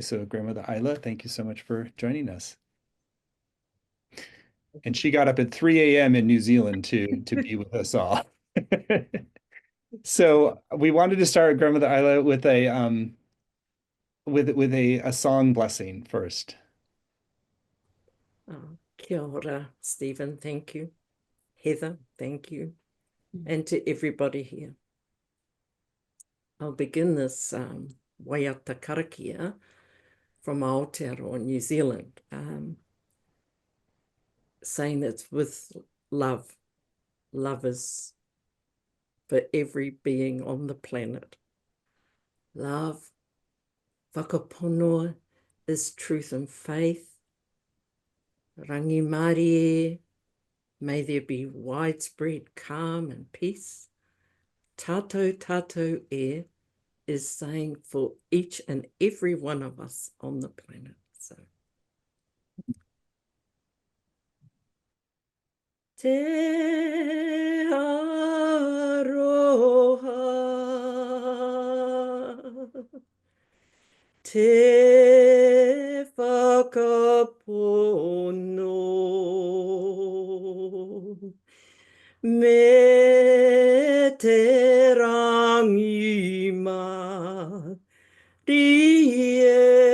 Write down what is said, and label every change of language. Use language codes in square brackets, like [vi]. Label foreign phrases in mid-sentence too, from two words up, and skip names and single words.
[en] So grandmother Isla, thank you so much for joining us. And she got up at 3 a.m. in New Zealand to be with us all. So we wanted to start grandmother Isla with a song blessing first. [mi] Kia ora, [en] Stephen, thank you. Heather, thank you. And to everybody here. I'll begin this [mi] waiata karakia [en] from Aotearoa, New Zealand, saying it's with love. Love is for every being on the planet. Love, whakaponoa, is truth and faith. [mi] Rangi Mārie, [en] may there be widespread calm and peace. [mi] Tātou tātou e [en] is saying for each and every one of us on the planet. So, [mi] te aroha, te whakapono, me te rangi Mārie,